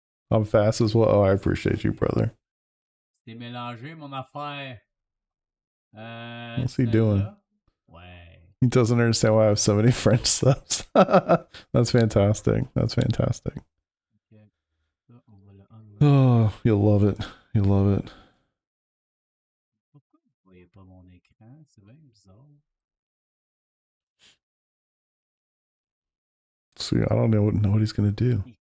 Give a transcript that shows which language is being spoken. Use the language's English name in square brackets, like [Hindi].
[English] I'm fast as well. Oh, I appreciate you, brother. [French] C'est mélangé, mon affaire. [English] What's he doing? [French] Celle-là? Ouais. [English] He doesn't understand why I have so many French subs. That's fantastic. That's fantastic. [French] Ok. Ça, on va le enlever. [English] Oh, you'll love it. You'll love it. [French] Pourquoi vous voyez pas mon écran? C'est bien bizarre. [English] See, I don't know what he's gonna do.